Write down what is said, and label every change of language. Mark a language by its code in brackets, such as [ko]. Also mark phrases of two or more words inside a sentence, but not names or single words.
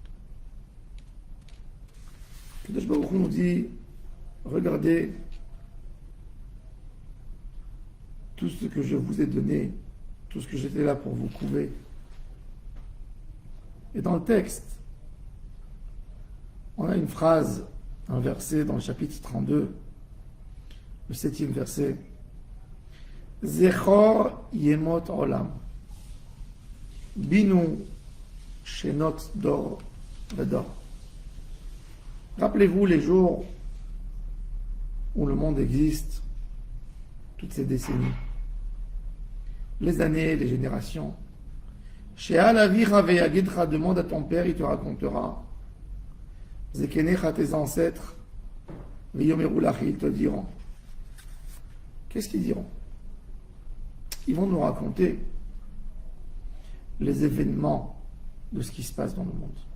[he] קדוש ברוך הוא [fr] nous dit, regardez tout ce que je vous ai donné, tout ce que j'étais là pour vous couver. Et dans le texte, on a une phrase, un verset dans le chapitre 32, le 7e verset. [he] זכור ימות עולם. בינו שנות דור ודור. [fr] Rappelez-vous les jours où le monde existe, toutes ces décennies, les années, les générations. [he] שאל אביך ויגדך, [fr] demande à ton père, il te racontera. Zekenecha, tes ancêtres, [he] ויאמרו לך, [fr] ils te diront. Qu'est-ce qu'ils diront? Ils vont nous raconter les événements de ce qui se passe dans le monde.